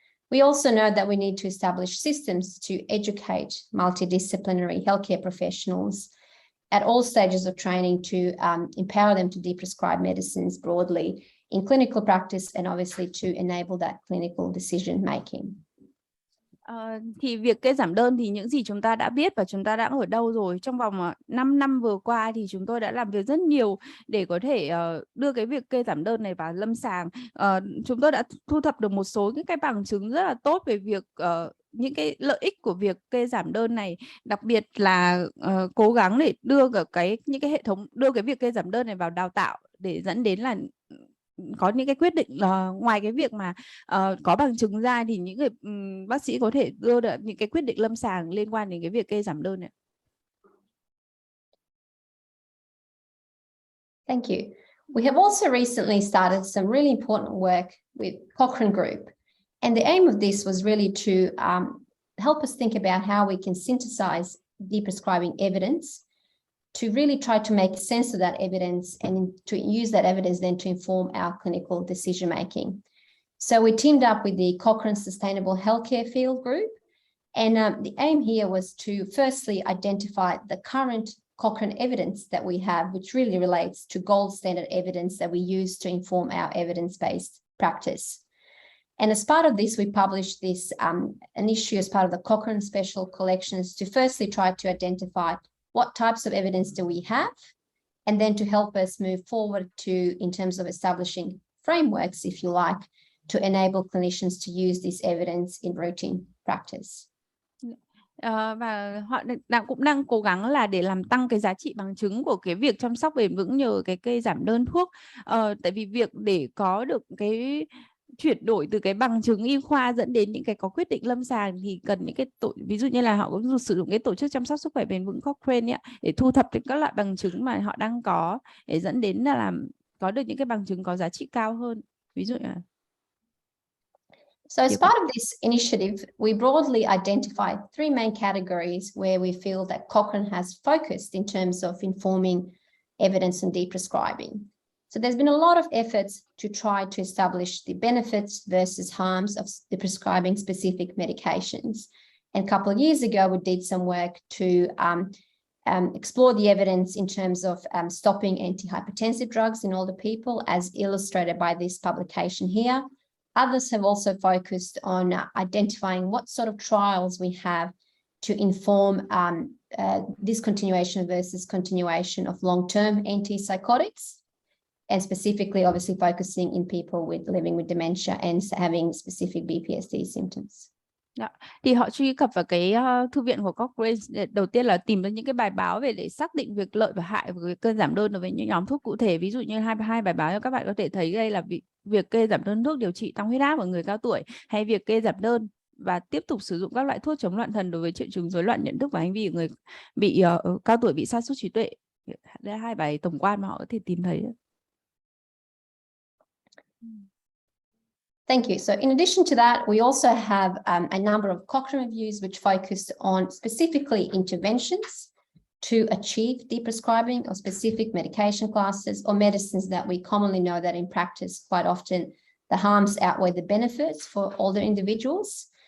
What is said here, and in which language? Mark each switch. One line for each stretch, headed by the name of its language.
English: We also know that we need to establish systems to educate multidisciplinary healthcare professionals at all stages of training to empower them to deprescribe medicines broadly in clinical practice and obviously to enable that clinical decision making.
Vietnamese: Thì việc kê giảm đơn thì những gì chúng ta đã biết và chúng ta đã ở đâu rồi. Trong vòng 5 năm vừa qua thì chúng tôi đã làm việc rất nhiều để có thể đưa cái việc kê giảm đơn này vào lâm sàng. Chúng tôi đã thu thập được một số những cái bằng chứng rất là tốt về việc những cái lợi ích của việc kê giảm đơn này, đặc biệt là cố gắng để đưa những cái hệ thống đưa cái việc kê giảm đơn này vào đào tạo để dẫn đến là có những cái quyết định ngoài cái việc mà có bằng chứng ra thì những người bác sĩ có thể đưa được những cái quyết định lâm sàng liên quan đến cái việc kê giảm đơn này.
English: Thank you. We have also recently started some really important work with Cochrane Group. And the aim of this was really to help us think about how we can synthesize deprescribing evidence to really try to make sense of that evidence and to use that evidence then to inform our clinical decision making. So we teamed up with the Cochrane Sustainable Healthcare Field Group. And the aim here was to firstly identify the current Cochrane evidence that we have, which really relates to gold standard evidence that we use to inform our evidence-based practice. And as part of this, we published this an issue as part of the Cochrane Special Collections to firstly try to identify what types of evidence do we have, and then to help us move forward in terms of establishing frameworks, if you like, to enable clinicians to use this evidence in routine practice.
Vietnamese: Và họ cũng đang cố gắng là để làm tăng cái giá trị bằng chứng của cái việc chăm sóc bền vững nhờ cái kê giảm đơn thuốc. Tại vì việc để có được cái chuyển đổi từ cái bằng chứng y khoa dẫn đến những cái có quyết định lâm sàng thì cần những cái ví dụ như là họ cũng sử dụng cái tổ chức chăm sóc sức khỏe bền vững Cochrane ấy, để thu thập các loại bằng chứng mà họ đang có để dẫn đến là có được những cái bằng chứng có giá trị cao hơn. Ví dụ là
English: So as part of this initiative, we broadly identified 3 main categories where we feel that Cochrane has focused in terms of informing evidence and deprescribing. So there's been a lot of efforts to try to establish the benefits versus harms of prescribing specific medications. And a couple of years ago, we did some work to explore the evidence in terms of stopping antihypertensive drugs in older people, as illustrated by this publication here. Others have also focused on identifying what sort of trials we have to inform discontinuation versus continuation of long-term antipsychotics, and specifically, obviously, focusing in people living with dementia and having specific BPSD symptoms.
Vietnamese: Thì họ truy cập vào cái thư viện của Cochrane để đầu tiên là tìm ra những cái bài báo về để xác định việc lợi và hại của cái kê giảm đơn đối với những nhóm thuốc cụ thể. Ví dụ như hai bài báo các bạn có thể thấy đây là việc kê giảm đơn thuốc điều trị tăng huyết áp ở người cao tuổi, hay việc kê giảm đơn và tiếp tục sử dụng các loại thuốc chống loạn thần đối với triệu chứng rối loạn nhận thức và hành vi của người bị cao tuổi bị sa sút trí tuệ. Đây là hai bài tổng quan mà họ có thể tìm thấy.
English: Thank you. So in addition to that, we also have a number of Cochrane reviews which focus on specifically interventions to achieve deprescribing of specific medication classes or medicines that we commonly know that in practice quite often the harms outweigh the benefits for older individuals.